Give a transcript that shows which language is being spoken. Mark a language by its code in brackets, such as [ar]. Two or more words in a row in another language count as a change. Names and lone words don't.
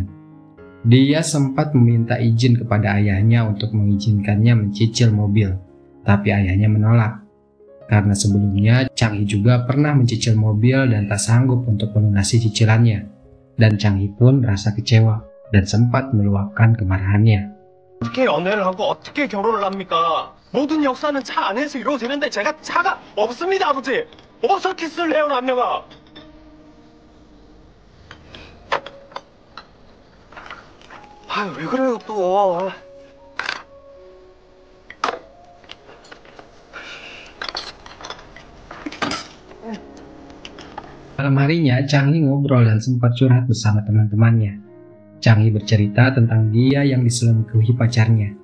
[id] Dia sempat meminta izin kepada ayahnya untuk mengizinkannya mencicil mobil, tapi ayahnya menolak. Karena sebelumnya Chang Hee juga pernah mencicil mobil dan tak sanggup untuk melunasi cicilannya. Dan Chang Hee pun merasa kecewa dan sempat meluapkan kemarahannya. [ko] 어떻게 연애를 하고 어떻게 결혼을 합니까? 모든 역사는 차 안에서 이루어지는데 제가 차가 없습니다, 아버지. 어서 키스를 해요, 남녀가. 아유, 왜 그래요 또. [id] Malam harinya, Chang Hee ngobrol dan sempat curhat bersama teman-temannya. Chang Hee bercerita tentang dia yang diselingkuhi pacarnya.